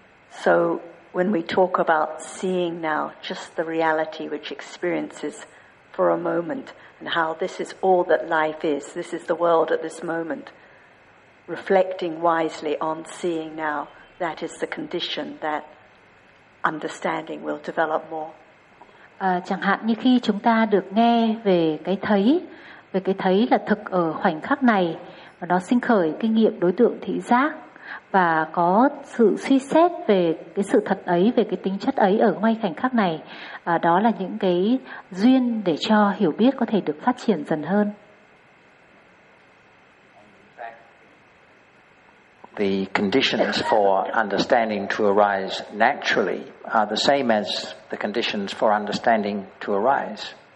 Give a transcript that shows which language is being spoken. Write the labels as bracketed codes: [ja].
[en] So when we talk about seeing now, just the reality which experiences for a moment, and how this is all that life is, this is the world at this moment, reflecting wisely on seeing now, that is the condition that understanding will develop more. [vi] Chẳng hạn như khi chúng ta được nghe về cái thấy là thực ở khoảnh khắc này, và nó sinh khởi kinh nghiệm đối tượng thị giác, và có sự suy xét về cái sự thật ấy, về cái tính chất ấy ở ngay khoảnh khắc này, đó là những cái duyên để cho hiểu biết có thể được phát triển dần hơn. [en] The conditions for understanding to arise naturally are the same as the conditions for understanding to arise.